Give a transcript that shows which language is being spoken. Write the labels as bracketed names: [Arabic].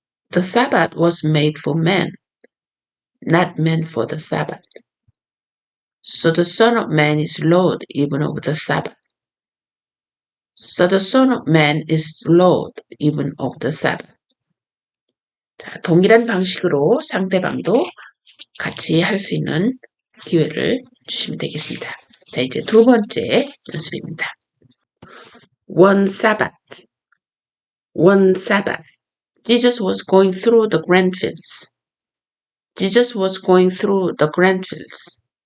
[English] The Sabbath was made for men, not men for the Sabbath. So the Son of Man is Lord even of the Sabbath. So the Son of Man is Lord even of the Sabbath. [Korean] 자, 동일한 방식으로 상대방도 같이 할 수 있는 기회를 주시면 되겠습니다. 자, 이제 두 번째 연습입니다. [English] One Sabbath. One Sabbath. Jesus was going through the grain fields. Jesus was going through the grain fields.